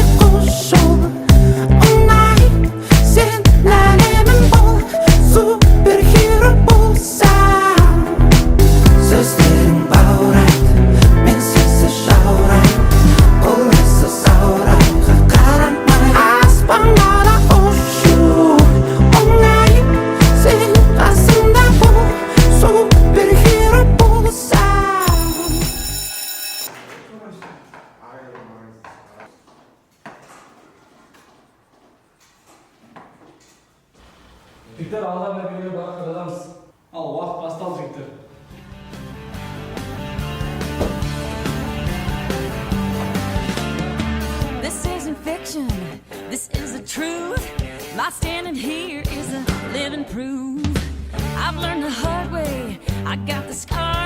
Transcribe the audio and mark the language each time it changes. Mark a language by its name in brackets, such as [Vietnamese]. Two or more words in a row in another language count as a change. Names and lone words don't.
[Kazakh] құшу оңай Сен әлемім бол, супергеро болсаң Сөздерің баурайды, мен сенсіз жаурайым Олайсыз саурайға қарамай Аспанға ұшу оңай Сен қасымда бол, супергеро болсаң Жігіттер, алға бергенге баға қадамыз. Ал, уақыт басталды, жігіттер. [English] This isn't fiction, this is the truth. My standing here is a living proof. I've learned the hard way, I got the scars.